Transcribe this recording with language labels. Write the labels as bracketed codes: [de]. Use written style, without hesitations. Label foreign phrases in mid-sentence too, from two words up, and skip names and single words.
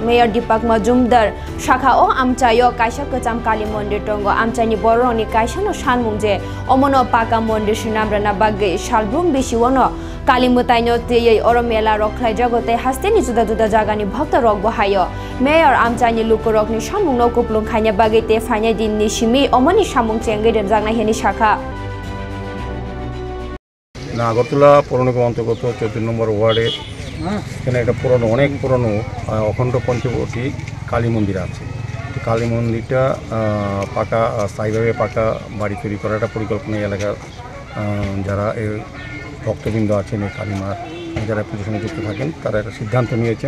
[trp] Mayor Deepak Majumdar shakha o amchai o kaisa kacham Kali Mondir tongo amchai ni borong ni kaisa no shanmungje omono paka mondir shinamrana bagge shalbrum bishiwono Kali Mutaino teye oromela roklai jagote haste ni juda juda jaga ni bhakta rok bahayo. Mayor amchai ni lukurok ni shamung no kuplung khanya bagge te phanya din ni Shimi omoni samung cengge dan jangna heni shakha. [bn] না আগরতলা পৌর নিগম অন্তর্গত 14 নম্বর ওয়ার্ডে এখানে একটা পুরনো অনেক পুরনো অখণ্ড পঞ্চবটি কালী মন্দির আছে। কালী মন্দিরটা পাকা স্থায়ীভাবে পাকা বাড়ি তৈরি করার একটা পরিকল্পনা এলাকার যারা এই ভক্তবৃন্দ আছেন এই কালীমার যারা পুজোর সঙ্গে যুক্ত থাকেন তারা একটা সিদ্ধান্ত নিয়েছেন।